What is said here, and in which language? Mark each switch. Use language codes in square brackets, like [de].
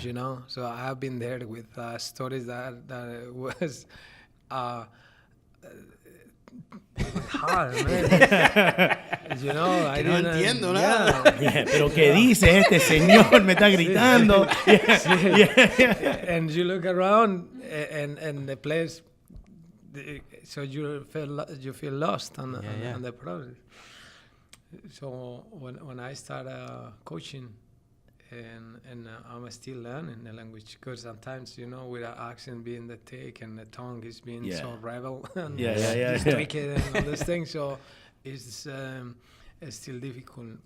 [en] You know, so I have been there with stories that was hard, man. You know, I [es] no [en] didn't [es] entiendo nada. Pero qué dice este señor, me está gritando. [en] And you look around, and the players, so you feel lost on the process. So when I started coaching, and I'm still learning the language, because sometimes, you know, with our accent being the thick and the tongue is being so rebel and just tweak it and all those things, so it's still difficult.